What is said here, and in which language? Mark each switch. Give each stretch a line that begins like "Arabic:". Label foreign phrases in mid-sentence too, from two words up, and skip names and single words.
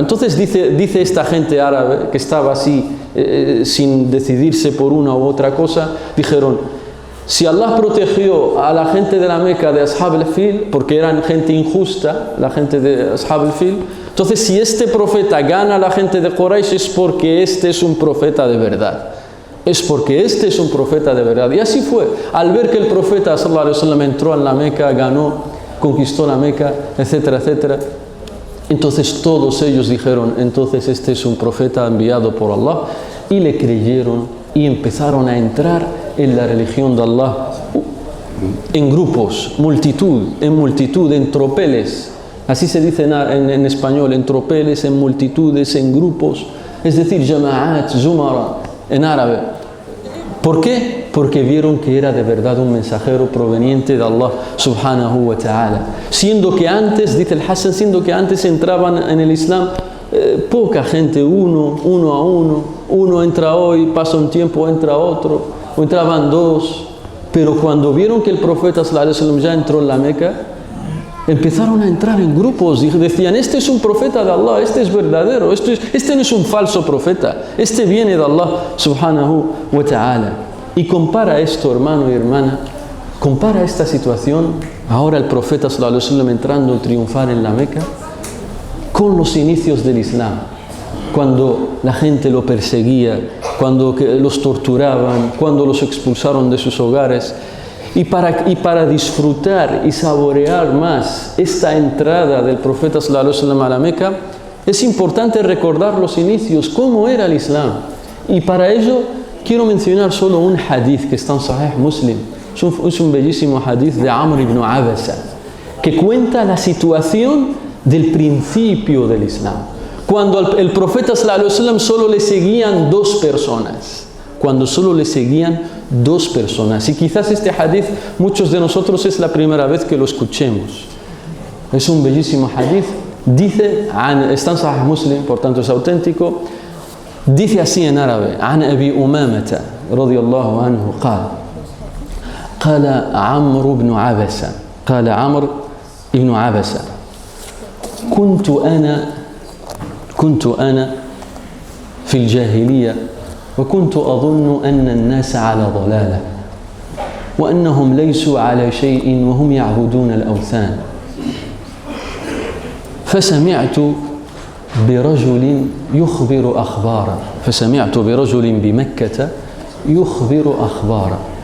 Spanish: Entonces dice esta gente árabe que estaba así sin decidirse por una u otra cosa, dijeron: si Allah protegió a la gente de la Meca de
Arabic: أصحاب الفيل,
Spanish: porque eran gente injusta, la gente de
Arabic: أصحاب الفيل,
Spanish: entonces si este profeta gana a la gente de Quraysh es porque este es un profeta de verdad. Y así fue. Al ver que el profeta
Arabic: صلى الله عليه وسلم
Spanish: entró en la Meca, ganó, conquistó la Meca, etcétera, etcétera, entonces todos ellos dijeron: entonces este es un profeta enviado por Allah, y le creyeron y empezaron a entrar en la religión de Allah en grupos, en multitud, en tropeles. Así se dice en español, en tropeles, en multitudes, en grupos, es decir,
Arabic: جماعات زمرا
Spanish: en árabe. ¿Por qué? Porque vieron que era de verdad un mensajero proveniente de
Arabic: الله سبحانه وتعالى.
Spanish: Siendo que antes, dice el Hasan, entraban en el Islam poca gente, uno entra hoy, pasa un tiempo, entra otro, o entraban dos, pero cuando vieron que el profeta
Arabic: صلى الله عليه وسلم
Spanish: ya entró en la Meca, empezaron a entrar en grupos y decían: este es un profeta de Allah, este es verdadero, este no es un falso profeta, este viene de
Arabic: الله سبحانه وتعالى.
Spanish: Y compara esto, hermano y hermana, compara esta situación, ahora el profeta
Arabic: صلى الله عليه وسلم
Spanish: entrando a triunfar en la Meca, con los inicios del Islam, cuando la gente lo perseguía, cuando los torturaban, cuando los expulsaron de sus hogares. Y para disfrutar y saborear más esta entrada del profeta
Arabic: صلى الله عليه وسلم
Spanish: a la Meca, es importante recordar los inicios, cómo era el Islam. Y para ello quiero mencionar solo un hadith que está en Sahih Muslim. Es un bellísimo hadith de Amr ibn Abasa, que cuenta la situación del principio del Islam. Cuando el profeta
Arabic: صلى الله عليه وسلم
Spanish: solo le seguían 2 personas. Cuando solo le seguían 2 personas. Y quizás este hadith, muchos de nosotros es la primera vez que lo escuchemos. Es un bellísimo hadith. Dice, está en Sahih Muslim, por tanto es auténtico. Dice así en árabe:
Arabic: عن أبي أمامة رضي الله عنه قال عمرو بن عبسة قال عمرو بن عبسة كنت أنا في الجاهلية وكنت أظن أن الناس على ضلالة وأنهم ليسوا على شيء وهم يعبدون الأوثان فسمعت برجل بمكة يخبر أخبارا